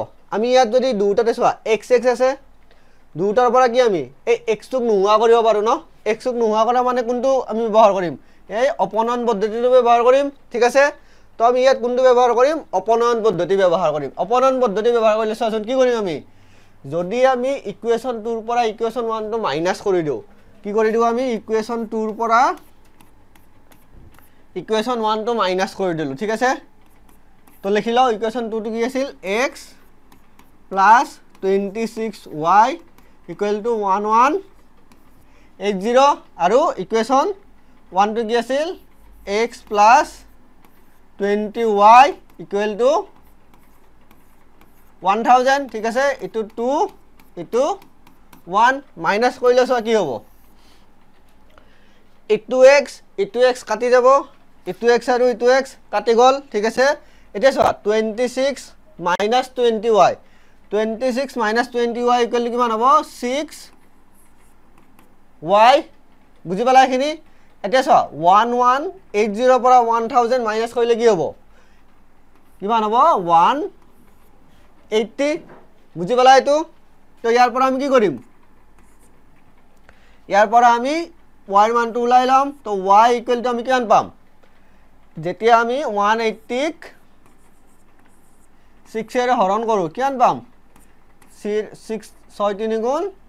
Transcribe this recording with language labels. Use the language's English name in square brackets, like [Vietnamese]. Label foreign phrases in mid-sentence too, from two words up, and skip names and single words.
[Assamese] আমি ইয়াত যদি দুটাতে চোৱা x আছে দুটাৰ পৰা কি আমি এই x টোক নোহোৱা কৰিব পাৰো ন x টোক নোহোৱা কৰা মানে কোনটো আমি ব্যৱহাৰ কৰিম এই অপনয়ন পদ্ধতিটো ব্যৱহাৰ কৰিম ঠিক আছে তো আমি ইয়াত কোনটো ব্যৱহাৰ কৰিম অপনয়ন পদ্ধতি ব্যৱহাৰ কৰিম অপনয়ন পদ্ধতি ব্যৱহাৰ কৰিলে চোৱাচোন কি কৰিম আমি যদি আমি ইকুৱেচন 2 ৰ পৰা ইকুৱেচন 1 টো মাইনাস কৰি দিও কি কৰি দিও আমি ইকুৱেচন 2 ৰ পৰা ইকুৱেচন 1 টো মাইনাস কৰি দিলো ঠিক আছে তো লিখি লও ইকুৱেচন 2 টো কি আছিল [English] x plus 26y equal to [Assamese] 1180 আৰু ইকুৱেচন 1 টো কি আছিল [English] x plus 20y equal to [Assamese] 1000 ঠিক আছে ইটো 2 ইটো 1 মাইনাস কৰিলে সো কি হ'ব ইটো x কাটি যাব ইটো x আৰু ইটো x কাটি গল ঠিক আছে এতিয়া সো [English] 26 minus 20y 26 minus 20y equal to [Assamese] কিমান হ'ব 6y বুজি পালা এখিনি এতিয়া সো 1180 পৰা 1000 মাইনাস কৰিলে কি হ'ব কিমান হ'ব 180 বুজি পালা এটো তো ইয়াৰ পৰা আমি কি কৰিম ইয়াৰ পৰা আমি y ৰ মানটো উলাই লম তো [English] y equal to [Assamese] আমি কিমান পাম যেতিয়া আমি 180 ক 6 এৰে হৰণ কৰো কিমান পাম 6 3 গুণ